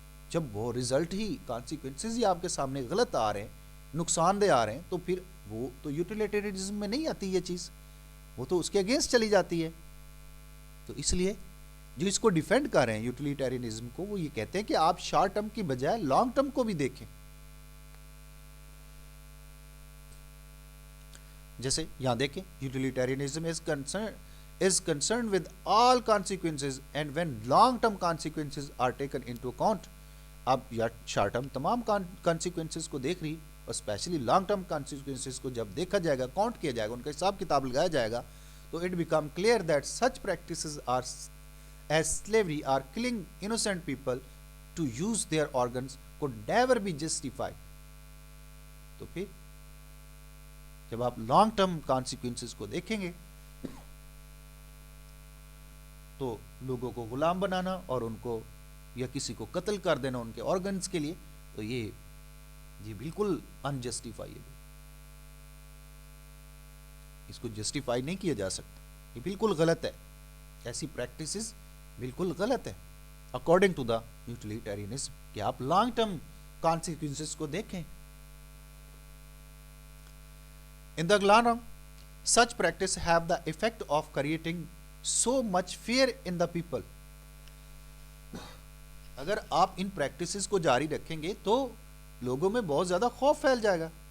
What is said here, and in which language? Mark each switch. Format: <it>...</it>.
<ur>جب وہ رزلٹ ہی کانسیکوینسز ہی آپ کے سامنے غلط آ رہے ہیں, نقصان دہ آ رہے ہیں, تو پھر وہ تو یوٹیلیٹیرینزم میں نہیں آتی یہ چیز, وہ تو اس کے اگینسٹ چلی جاتی ہے. تو اس لیے جو اس کو ڈیفینڈ کر رہے ہیں یوٹیلیٹیرینزم کو, وہ یہ کہتے ہیں کہ آپ شارٹ ٹرم کی بجائے لانگ ٹرم کو بھی دیکھیں. جیسے یہاں دیکھیں,</ur> <en>Utilitarianism is concerned with all consequences and when long term consequences are taken into account.</en> <ur>اب یا شارٹ ٹرم تمام کانسیکوینسز کو دیکھ رہی, اور اسپیشلی لانگ ٹرم کانسیکوینسز کو جب دیکھا جائے گا, کاؤنٹ کیا جائے گا, ان کا حساب کتاب لگایا جائے گا, تو</ur> <en>It become clear that such practices or as slavery or killing innocent people to use their organs could never be justified.</en> <ur>تو پھر جب آپ لانگ ٹرم کانسیکوینسز کو دیکھیں گے تو لوگوں کو غلام بنانا اور ان کو یا کسی کو قتل کر دینا ان کے آرگنز کے لیے, تو یہ بالکل انجسٹیفائیبل, اس کو جسٹیفائی نہیں کیا جا سکتا, یہ بالکل غلط ہے, ایسی پریکٹسز بالکل غلط ہے اکارڈنگ ٹو دا یوٹیلیٹیرینزم, کہ آپ لانگ ٹرم کانسیکوینسز کو دیکھیں.</ur> <en>In the long run, such practice have the effect of creating so much fear in the people.</en> <ur>اگر آپ ان پریکٹسز کو جاری رکھیں گے تو لوگوں میں بہت زیادہ خوف پھیل جائے گا.</ur>